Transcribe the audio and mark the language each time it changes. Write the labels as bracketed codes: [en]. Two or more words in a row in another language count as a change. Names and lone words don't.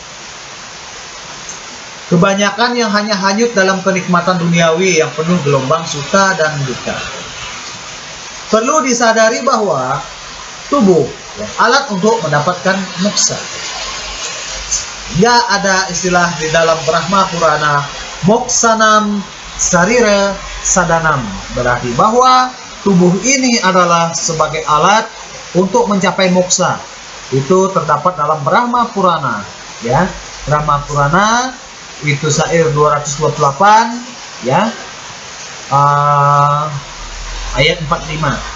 [id] Kebanyakan yang hanya hanyut dalam kenikmatan duniawi yang penuh gelombang suka dan duka. Perlu disadari bahwa tubuh alat untuk mendapatkan moksa. Ya, ada istilah di dalam Brahma Purana, [sa] moksanam sarira sadanam, [id] berarti bahwa tubuh ini adalah sebagai alat untuk mencapai moksa. Itu terdapat dalam Brahma Purana, ya. Brahma Purana itu syair 228, ya, ayat 45.